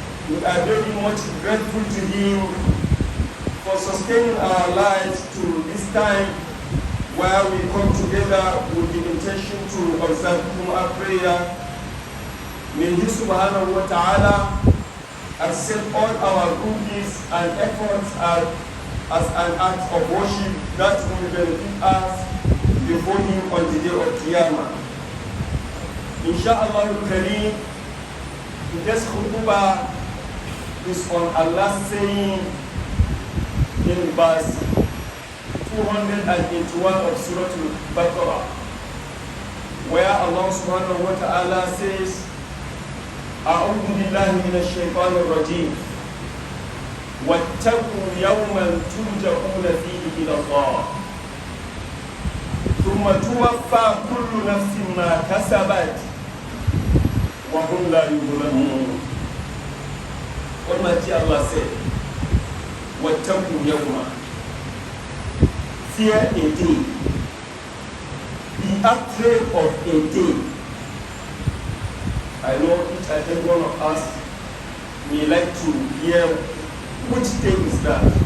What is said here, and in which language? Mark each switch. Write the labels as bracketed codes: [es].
[en] We are very much grateful to Him for sustaining our lives to this time where we come together with the intention to observe Jumu'ah prayer. May He subhanahu wa ta'ala accept all our good deeds and efforts as an act of worship that will benefit us before Him on the day of Qiyamah. Insha'Allah al-Kareem, today's khutbah is on Allah saying in verse 281 of Surah Al-Baqarah, where Allah subhanahu wa ta'ala says, [ar] أعوذ بالله من الشيطان الرجيم واتقوا يوما ترجعون فيه إلى الله ثم توفى كل نفس ما كسبت وهم لا يظلمون. [en] Almighty Allah said, [ar] واتقوا يوما, [en] fear a day, be afraid of a day. I know each and every one of us may like to hear which day is that.